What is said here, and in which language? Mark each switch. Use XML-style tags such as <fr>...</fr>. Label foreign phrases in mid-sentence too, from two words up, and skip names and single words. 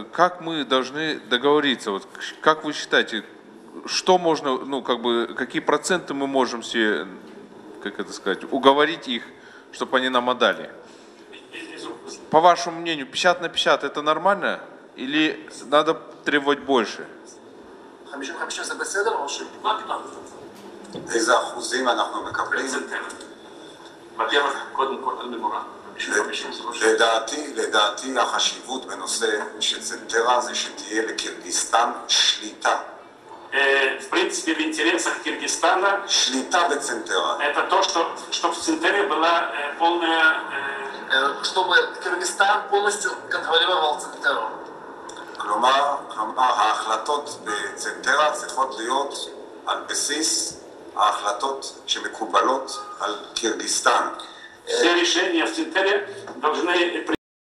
<ru>Как мы должны договориться? Вот как вы считаете, что можно, ну, как бы, какие проценты мы можем себе, как это сказать, уговорить их, чтобы они нам отдали? По вашему мнению, 50 на 50 это нормально? Или надо требовать больше?</ru> <he>איזה אחוזים אנחנו מקבלים? לדעתי החשיבות בנושא של צנטרה זה שתהיה לקירגיסטן שליטה.</he> <ru>В принципе, в интересах Киргизстана это то, чтобы в Центере была полная... чтобы Киргизстан полностью контролировал Центеру.</ru> <he>כלומר, ההחלטות בצנטרה צריכות להיות על בסיס ההחלטות שמקובלות על קירגיסטן.</he> <ru>Все решения в Центере должны</ru>